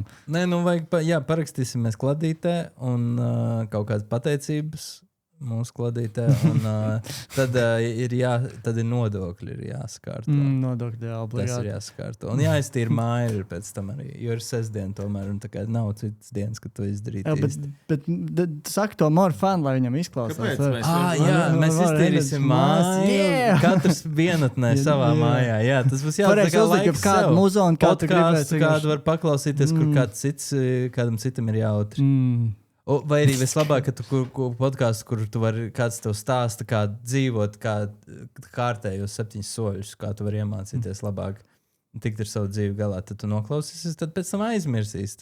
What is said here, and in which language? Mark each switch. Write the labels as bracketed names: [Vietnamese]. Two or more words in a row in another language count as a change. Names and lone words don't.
[Latvian] Nē, vajag, parakstīsimies kladītē un kaut kādas pateicības mūsu kladītē. Un tad ir nodokļi ir jāskārto. Nodokļi obligāti. Tas ir jāskārto. Un jāiztīra māja ir pēc tam arī, jo ir sestdiena tomēr, un tā kā nav citas dienas, kad to izdarīt. Bet saka to [English] more fun, [Latvian] lai viņam izklausās. Kāpēc? Mēs iztīrīsim māju. Katrs vienatnē savā mājā. Jā, tas būs jāsaka laiks kādu muzonu, kādu var paklausīties, kur kādam citam ir jautri. Vai arī vislabāk, ka tu podkāstu, kur tu vari kāds tev stāsta, kā dzīvot, kā kārtējos 7 soļus, kā tu vari iemācīties labāk tikt ar savu dzīvi galā, tad tu noklausīsies, tad pēc tam aizmirsīs.